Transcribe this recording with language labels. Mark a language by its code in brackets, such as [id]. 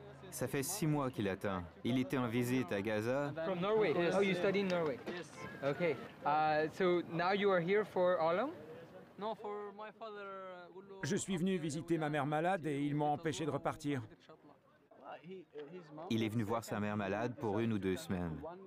[fr] Ça fait 6 mois qu'il attend. Il était en visite à Gaza. [en] From Norway? Yes. Oh, you study in Norway? Yes. Okay. So now you are here for how long? No, for my father. [fr] Je suis venu visiter ma mère malade et ils m'ont empêché de repartir. Il est venu voir sa mère malade pour 1 ou 2 semaines.